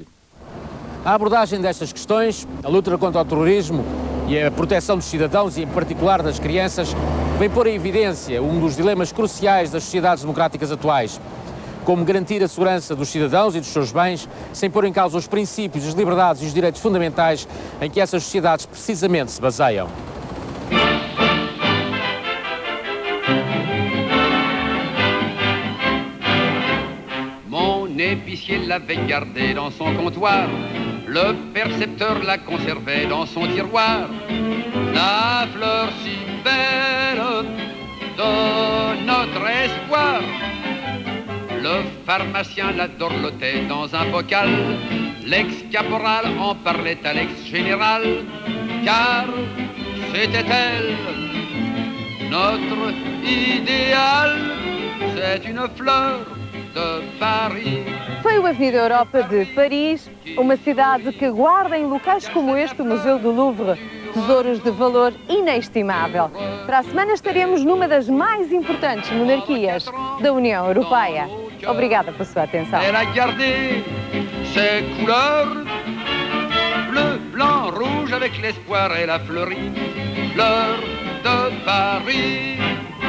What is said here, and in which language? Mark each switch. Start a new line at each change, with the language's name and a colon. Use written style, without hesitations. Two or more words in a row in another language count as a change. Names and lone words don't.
Portuguese: A abordagem destas questões, a luta contra o terrorismo e a proteção dos cidadãos e, em particular, das crianças, vem pôr em evidência um dos dilemas cruciais das sociedades democráticas atuais. Como garantir a segurança dos cidadãos e dos seus bens, sem pôr em causa os princípios, as liberdades e os direitos fundamentais em que essas sociedades precisamente se baseiam.
French: Mon épicier l'avait gardé dans son comptoir, le percepteur la conservait dans son tiroir. La fleur si belle de notre espoir, le pharmacien la dorlotait dans un bocal, l'ex-caporal en parlait à l'ex-général, car c'était elle, notre idéal, c'est une fleur de Paris.
Portuguese: Foi o Avenida Europa de Paris, uma cidade que guarda em locais como este o Museu do Louvre tesouros de valor inestimável. Para a semana estaremos numa das mais importantes monarquias da União Europeia. Obrigada pela sua atenção.
French: Elle a gardé ses couleurs, bleu, blanc, rouge, avec l'espoir elle a fleuri, fleur de Paris.